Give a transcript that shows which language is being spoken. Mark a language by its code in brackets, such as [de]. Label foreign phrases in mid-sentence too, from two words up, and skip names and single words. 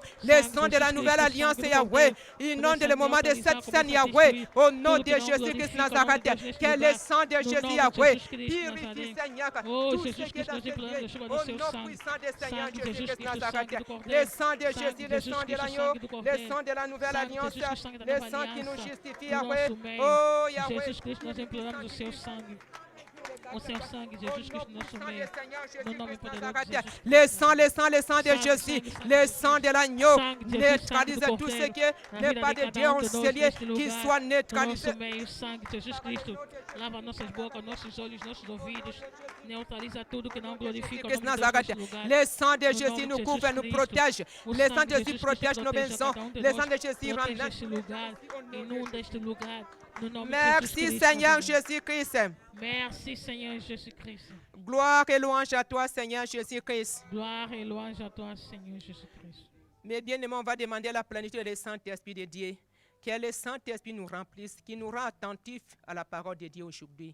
[fr] Le sang de la nouvelle alliance, Yahweh. Inonde le moment de cette scène, Yahweh. Au nom de Jésus-Christ Nazareth. Que le sang de Jésus, Yahweh. Purifie, Seigneur. Tout ce qui est dans ce lieu. Au nom puissant de Seigneur Jésus-Christ Nazareth. Le sang de Jésus, le sang de l'agneau. Le sang de la nouvelle alliance. Le sang qui nous justifie, Yahweh. Oh, Yahweh. [pt] Jesus Cristo, nós imploramos o seu sangue. O seu sangue, Jesus Cristo, nosso meio. No nome poderoso de Jesus. [fr] Le sang de Jésus, le sang de l'agneau, neutralise tout ce qui n'est pas de Dieu en celui qui soit neutralisé. [pt] Nosso meio, sangue de Jesus Cristo. Lava nossas bocas, nossos olhos, nossos ouvidos. Neutraliza tudo que não glorifica o nome de Deus neste lugar. [fr] Le sang de Jésus nous couvre, nous protège. Le sang de Jésus protège nos maisons. Le sang de Jésus ramène. [pt] Este lugar, inunda este lugar. No nome de [fr] Merci Jesus Seigneur Cristo. Jésus-Christ. Merci Seigneur Jésus-Christ. Gloire et louange à toi Seigneur Jésus-Christ. Gloire et louange à toi Seigneur Jésus-Christ. Mais bien aimé, on va demander la plénitude du Saint-Esprit de Dieu. Que le Saint-Esprit nous remplisse, qui nous rend attentifs à la parole de Dieu aujourd'hui.